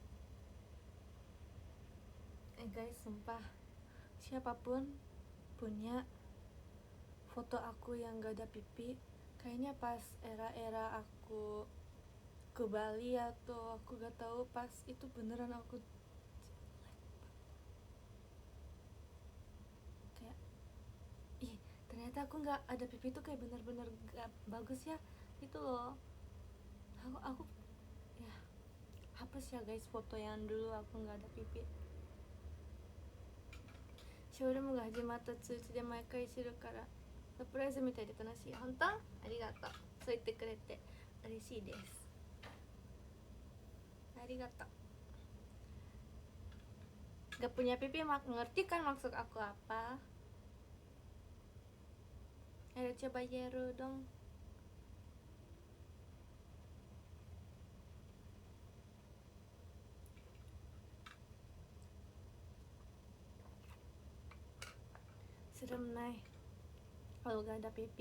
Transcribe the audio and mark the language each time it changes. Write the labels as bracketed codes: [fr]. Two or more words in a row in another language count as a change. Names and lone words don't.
[id] Guys, sumpah, siapapun punya foto aku yang gak ada pipi, kayaknya pas era aku ke Bali atau aku gak tahu, pas itu beneran aku kayak, ih ternyata aku nggak ada pipi itu kayak bener-bener gak bagus ya, itu loh. Aku ya hapus ya guys foto yang dulu aku nggak ada pipi. [ja] ショールームが始まった通知で毎回知るからサプライズみたいで楽しい。本当？ありがとう。そう言ってくれて嬉しいです。 [id] ありがとう。Gak punya pipi ngerti kan maksud aku apa? Ayo coba Yeru dong. Serem Nay kalau gak ada pipi.